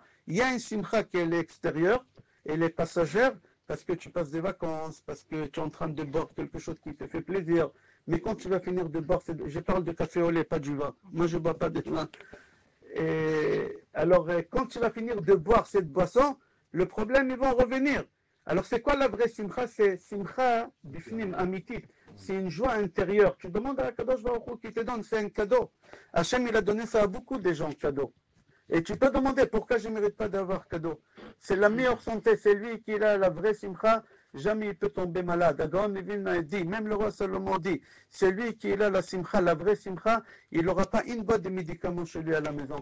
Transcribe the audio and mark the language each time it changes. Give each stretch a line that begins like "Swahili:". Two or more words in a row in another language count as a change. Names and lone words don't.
French: Il y a une simcha qui est extérieure, elle est passagère, parce que tu passes des vacances, parce que tu es en train de boire quelque chose qui te fait plaisir. Mais quand tu vas finir de boire, je parle de café au lait, pas du vin. Moi, je ne bois pas de vin. Et alors, quand tu vas finir de boire cette boisson, le problème, ils vont revenir. Alors, c'est quoi la vraie simcha?
Hebrew: C'est שמחה בפנים אמיתית.
French: C'est une joie intérieure. Tu demandes à
Hebrew: קדוש ברוך הוא
French: qui te donne, c'est un cadeau. Hachem, il a donné ça à beaucoup de gens, cadeau. Et tu peux demander pourquoi je ne mérite pas d'avoir cadeau. C'est la meilleure santé, c'est lui qui a la vraie simcha. Jamais il peut tomber malade. Agaon Nevina dit, même le roi Salomon dit, c'est lui qui a la simcha, la vraie simcha, il n'aura pas une boîte de médicaments chez lui à la maison.